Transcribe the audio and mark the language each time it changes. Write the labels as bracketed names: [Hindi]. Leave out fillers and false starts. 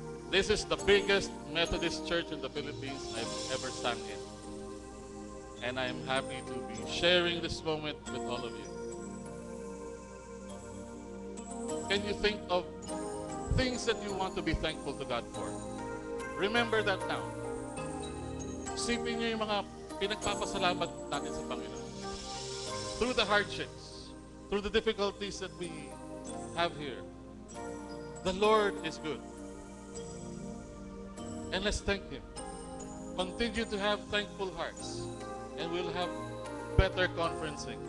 [English] This is the biggest Methodist church in the Philippines I've ever sung in. And I'm happy to be sharing this moment with all of you. Can you think of things that you want to be thankful to God for? Remember that now. [Filipino] Isipin niyo yung mga pinagpapasalamat natin sa Panginoon. [English] Through the hardships, through the difficulties that we have here, the Lord is good. And let's thank Him. Continue to have thankful hearts, and we'll have better conferencing.